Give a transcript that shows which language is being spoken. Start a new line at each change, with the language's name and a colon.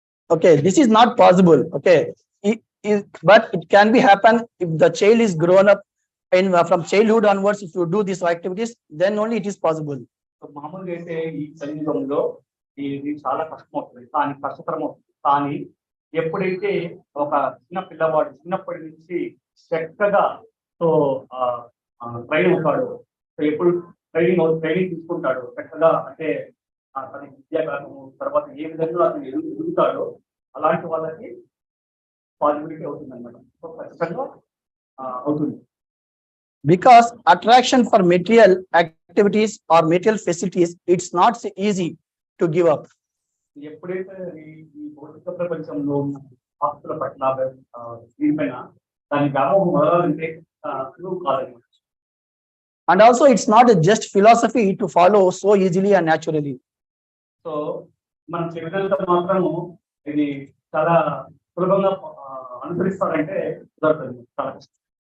English: Okay, this is not possible. Okay, but it can be happen if the child is grown up from childhood onwards. If you do these activities, then only it is possible.
Telugu: So మామూలుగా అయితే ఈ కలియుగంలో ఇది చాలా కష్టం అవుతుంది, కానీ కష్టతరం అవుతుంది. కానీ ఎప్పుడైతే ఒక చిన్న పిల్లవాడు చిన్నప్పటి నుంచి చక్కగా సో ట్రైన్ అవుతాడు, సో ఎప్పుడు ట్రైనింగ్ తీసుకుంటాడు చక్కగా, అంటే తన విద్యాకాలము తర్వాత ఏ విధంగా అతను ఎదుగుతాడో అలాంటి వాళ్ళకి పాజిబిలిటీ అవుతుంది అన్నమాట. సో ఖచ్చితంగా అవుతుంది.
English: Because attraction for material activities or material facilities, it's not so easy to give up.
Telugu: ఎప్పుడైతే ఈ భౌతిక ప్రపంచంలో ఆస్తుల పట్ల దీనిపైన దాని వ్యామోహం మొదలంటే కాదనమాట.
English: And also it's not a just philosophy to follow so easily and naturally.
Telugu: So మనం చెప్పినంత మాత్రము ఇది చాలా సులభంగా అనుసరిస్తారంటే కుదరదు, చాలా కష్టం.